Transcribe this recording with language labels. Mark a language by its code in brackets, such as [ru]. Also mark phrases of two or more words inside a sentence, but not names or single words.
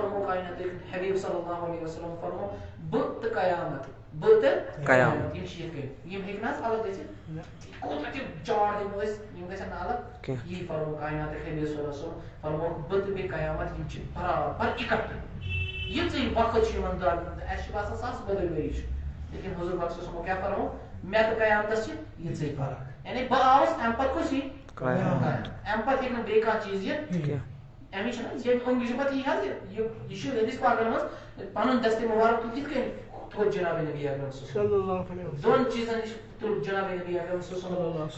[ks] فرمو کاینات حبیب [ar] صلی اللہ علیہ وسلم [ks] فرمو بہٕ تہٕ قیامت بہٕ تہٕ قیامت یِم چھِ یِتھ کٔنۍ یِم ہیٚکہِ نہ حظ الگ گٔژھِتھ کوٗتاہ تہِ چار دِمو أسۍ یِم گژھن نہٕ الگ یی فرمو کاینات حبیب [ar] صلی اللہ علیہ وسلم [ks] فرمو بہٕ تہٕ بیٚیہِ قیامت یِم چھِ برابر اِکٹھٕ یِژٕے وقت چھُ یِمن دوران اَسہِ چھُ باسان ساسہٕ بٔدٕے ؤری چھُ لیکن حضور پاک [ar] صلی اللہ علیہ وسلم [ks] کیٛاہ فرمو مےٚ تہٕ قیامتس چھِ یِژٕے فرق یعنی بہٕ آوُس اَمہِ پتہٕ کُس یی اَمہِ پتہٕ ہیٚکہِ نہٕ بیٚیہِ کانٛہہ چیٖز یِتھ اَمی چھُنہ ییٚمہِ اونٛگجہِ چھُ پتہٕ یی حظ یہِ چھُ حدیث پاکن منٛز پنُن دستہِ مُبارک تُل یِتھ کٔنۍ تھوٚد جناب نبی اکرم [ar] صلی اللہ علیہ وسلم [ks] دۄن چیٖزن نِش تُل جناب نبی اکرم [ar] صلی اللہ علیہ وسلم